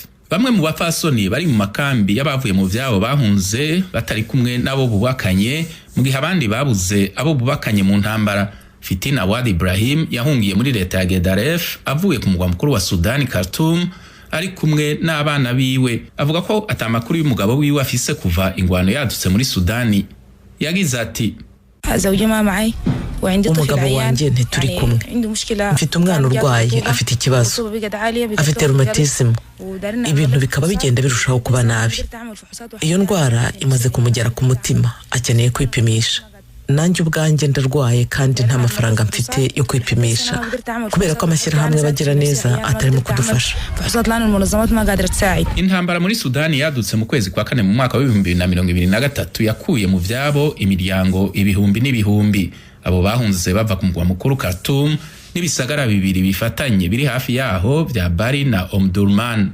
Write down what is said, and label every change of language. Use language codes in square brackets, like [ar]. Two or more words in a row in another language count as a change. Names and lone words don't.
[rn] Bamwe mu bapfasoni bari mu makambi y'abavuye mu vyabo bahunze batari kumwe nabo bubakanye mu gihe abandi babuze abo bubakanye mu ntambara. Fitin Awad Ibrahim yahungiye muri leta ya Gedaref avuye ku mugwa mukuru wa Sudani Khartoum ari kumwe n'abana biwe. Avuga ko atamakuru y'umugabo wiwe afise kuva ingwano yadutse muri Sudani. Yagize ati [rw] umugabo wanjye ntituri kumwe, mfite umwana urwaye afite ikibazo, afite rheumatism, ibintu bikaba bigenda birushaho kuba nabi. Iyo ndwara imaze kumugera ku mutima, akeneye kwipimisha. Nanjye ubwanjye ndarwaye kandi nta mafaranga mfite yo kwipimisha kubera ko amashyirahamwe bagira neza atarimo kudufasha. [rn] Intambara muri Sudani yadutse mu kwezi kwa kane mu mwaka wa 2023 yakuye mu vyabo imiryango ibihumbi n'ibihumbi. Abo bahunze bava ku mugwa mukuru Khartoum n'ibisagara bibiri bifatanye biri hafi yaho vya Bari na Omdurman.